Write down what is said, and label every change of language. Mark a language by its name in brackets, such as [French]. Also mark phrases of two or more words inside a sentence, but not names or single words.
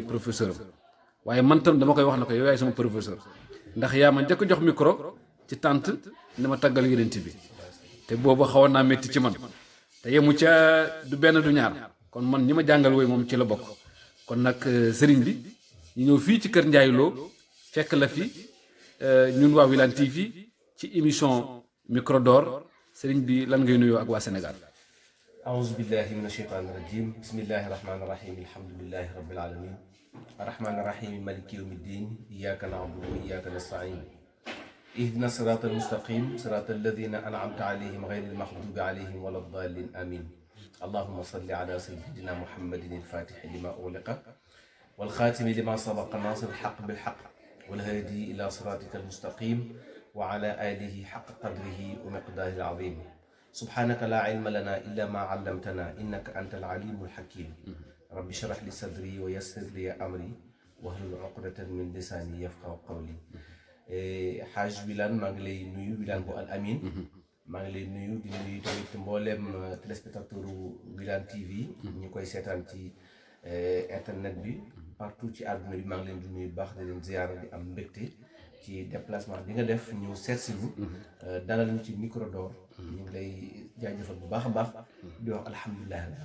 [Wolof] professeur am waaye man tam dama koy wax na ko yow yaay sama professeur ndax yaa ma njëkk jox micro ci tànt ne ma taggal yonent bi te boobu xawoon naa métti ci man te yemu ca du benn du ñaar kon man ñi ma jàngal woy moom ci la bokk kon nag sëriñ bi ñu ñëw fii ci kër Ndiaye Lo fekk la fi ñun waa Wilane TV ci émission [French] micro d'or [Wolof] sëriñ bi lan ngay nuyoo ak waa Sénégal. [Arabic] أعوذ بالله من الشيطان الرجيم بسم الله الرحمن الرحيم الحمد لله رب العالمين الرحمن الرحيم مالك يوم الدين إياك نعبد وإياك نستعين اهدنا الصراط المستقيم صراط الذين أنعمت عليهم غير المغضوب عليهم ولا الضالين آمين اللهم صل على سيدنا محمد الفاتح لما أغلق والخاتم لما سبق ناصر الحق بالحق والهادي إلى صراطك المستقيم وعلى آله حق قدره ومقداره العظيم سبحانك لا علم لنا إلا ما علمتنا إنك أنت العليم الحكيم رب اشرح لي صدري ويسر لي أمري واحلل عقدة من لساني يفقهوا قولي [Wolof] حاج Wilane maa ngi lay nuyu Wilane bu Al Amin maa ngi lay nuyu di nuyu tamit mbooleem téléspectateur Wilane TV ñu koy seetaan ci internet bi partout ci àdduna bi maa ngi leen di nuyu baax di leen ziyaara di am mbégte ci déplacement bi nga def ñu seet si ñu dalal ñu ci [French] micro d'or [Wolof] ñu ngi lay jaajëfal bu baax a baax di wax alhamdulilah